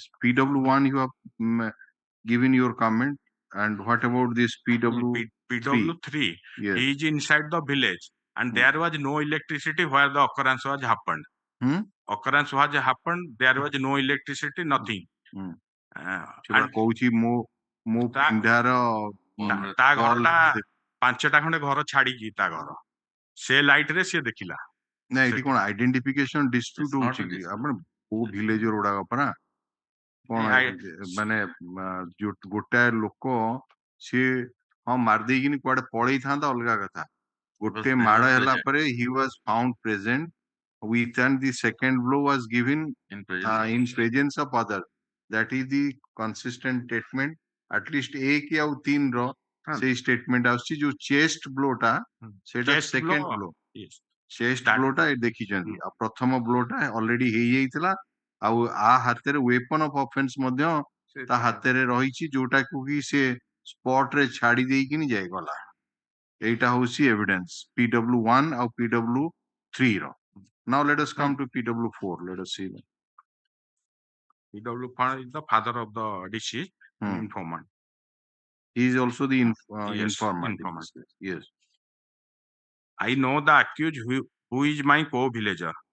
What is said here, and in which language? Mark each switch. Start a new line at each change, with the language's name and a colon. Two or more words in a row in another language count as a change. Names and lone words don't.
English: PW1 you have given your comment, and what about this PW3? Yes. He is inside the village and there was no electricity where the occurrence was happened. Occurrence was happened, there was no electricity, nothing.
Odia: କହୁଛି ମୋ ପିଣ୍ଡାର ତା ଘରଟା 5ଟା ଖଣ୍ଡେ ଘର ଛାଡିକି ତା ଘର ସେ ଲାଇଟ ରେ ସେ ଦେଖିଲା. ନା ଏଠି କଣ
English: identification dispute
Odia: ହଉଛି କି ଆପଣ କୋଉ ଭିଲେଜର ଗୁଡାକ ପରା କଣ ମାନେ ଗୋଟାଏ ଲୋକ ସିଏ ମାରିଦେଇକିନି କୁଆଡେ ପଳେଇଥାନ୍ତା ଅଲଗା କଥା, ଗୋଟେ ମାଡ଼ ହେଲା ପରେ
English: he was found present with and the second blow was given in presence of other.
Odia: That is the consistent statement.
English: At least
Odia: 1 ଆଉ 3 ର ସେଇ statement ଆସୁଛି ଯୋଉ
English: chest blow
Odia: ଟା ସେଟା
English: second blow. chest blow
Odia: ଟା ଦେଖିଛନ୍ତି, ଆଉ ପ୍ରଥମ blow ଟା already ହେଇଯାଇଥିଲା ଆଉ ଆ ହାତରେ
English: weapon of offense
Odia: ମଧ୍ୟ ତା ହାତରେ ରହିଛି ଯୋଉଟା କି ସେ spot ରେ ଛାଡି ଦେଇକିନି ଯାଇଗଲା. ଏଇଟା ହଉଛି evidence PW1 ଆଉ PW3 ର.
English: Now let us come to PW4. Let us see. PW4 is the father of the deceased informant. He is also the informant. Yes. I know the accused who is my co-villager.